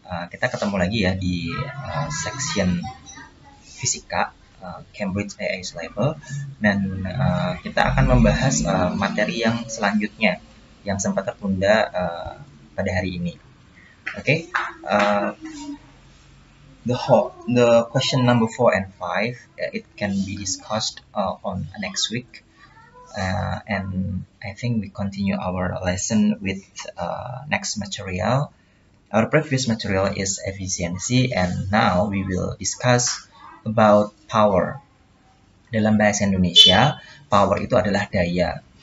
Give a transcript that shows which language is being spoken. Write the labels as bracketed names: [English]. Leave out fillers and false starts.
[Indonesian] Kita ketemu lagi ya di section fisika Cambridge AIS Level, dan kita akan membahas materi yang selanjutnya yang sempat tertunda pada hari ini. [English] Oke, the question number 4 and 5 it can be discussed on next week. And I think we continue our lesson with next material. Our previous material is efficiency, and now we will discuss about power. [Indonesian] Dalam bahasa Indonesia, power itu adalah daya.